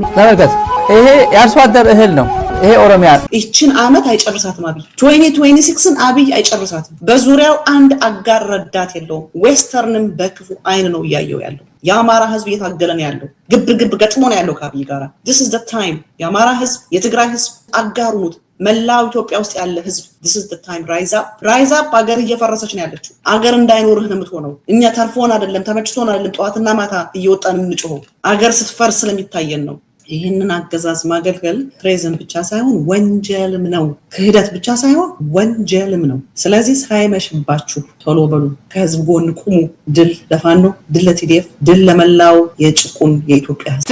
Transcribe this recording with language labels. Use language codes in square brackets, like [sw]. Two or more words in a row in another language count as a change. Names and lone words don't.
[am] ተመልከት፣ ይሄ የአርሶ አደር እህል ነው። ይሄ ኦሮሚያ ይችን ዓመት አይጨርሳትም። አብይ 2026ን አብይ አይጨርሳትም። በዙሪያው አንድ አጋር ረዳት የለውም። ዌስተርንም በክፉ አይን ነው እያየው ያለው። የአማራ ህዝብ እየታገለ ነው ያለው። ግብ ገጥሞ ነው ያለው ከአብይ ጋር። [en] this is the time [am] የአማራ ህዝብ፣ የትግራይ ህዝብ አጋሩት። መላው ኢትዮጵያ ውስጥ ያለ ህዝብ [en] this is the time rise up። [am] አገር እየፈረሰች ነው ያለችው። አገር እንዳይኖርህ ነው የምትሆነው። እኛ ተርፎን አይደለም ተመችቶን አይደለም ጠዋትና ማታ እየወጣን የምንጮኸው። አገር ስትፈርስ ስለሚታየን ነው። ይህንን አገዛዝ ማገልገል ትሬዝን ብቻ ሳይሆን ወንጀልም ነው። ክህደት ብቻ ሳይሆን ወንጀልም ነው። ስለዚህ ሳይመሽባችሁ ቶሎ በሉ፣ ከህዝብ ጎን ቁሙ። ድል ለፋኖ፣ ድል ለቲዲኤፍ፣ ድል ለመላው የጭቁን የኢትዮጵያ ህዝብ።